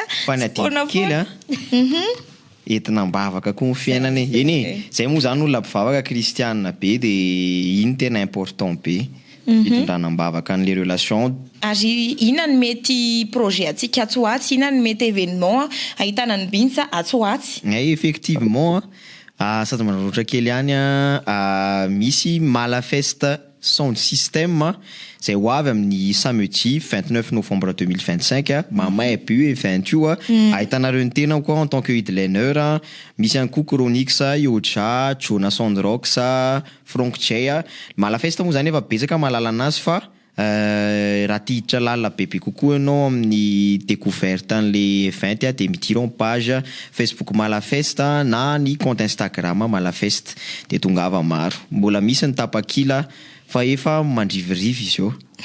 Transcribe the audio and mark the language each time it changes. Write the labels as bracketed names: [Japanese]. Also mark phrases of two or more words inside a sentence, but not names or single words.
[Malagasy] fa ny adiny kely entina mbavaka koa ny fiainana eny zay moa zany olona mpivavaka kristianina be de iny tena important be hitondrana mbavaka an'le relation ary ina ny mety projet atsika atsoatsy ina ny mety événement ahitana ny bintsa atsoatsy effectivement sady manaratra kely ihany misy malafesta sound system zay ho avy amin'ny [French] samedi 29 novembre 2025 [Malagasy] mamay be 20 io ahitanareo ny tena koa [French] en tant que [Malagasy] headliner misy ihany koa Chronix Yoja Jonas Sandrox Frank J malafesta moa zany efa betsaka mahalala anazy fa raha tiditra lalina bebe kokoa ianao amin'ny découverte an'le 20 de mitiron page Facebook Malafesta na ny [French] compte Instagram [Malagasy] Malafesta de tongava maro mbola misy ny tapakila fa efa mandrivirivy izy eo